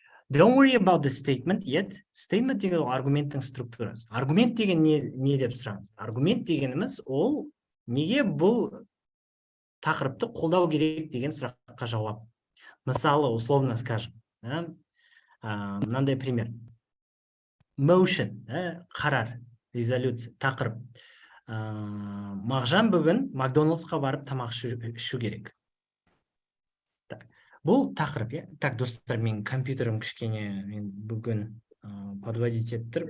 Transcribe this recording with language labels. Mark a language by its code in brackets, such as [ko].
[en] Don't worry about the statement yet. [kk] Statement деген аргументтің структурасы. Аргумент деген не деп сұраңыз? Аргумент дегеніміз ол неге бұл тақырыпты қолдау керек деген сұраққа жауап. Мысалы, [ru] условно скажем, [kk] мынандай пример. Motion, қарар, резолюция, тақырып. Мағжан бүгін Макдональдсқа барып тамақ ішу керек. Бұл тақырып, Так, достар, мен компьютерім кішкене, мен бүгін подводить етіп тұр.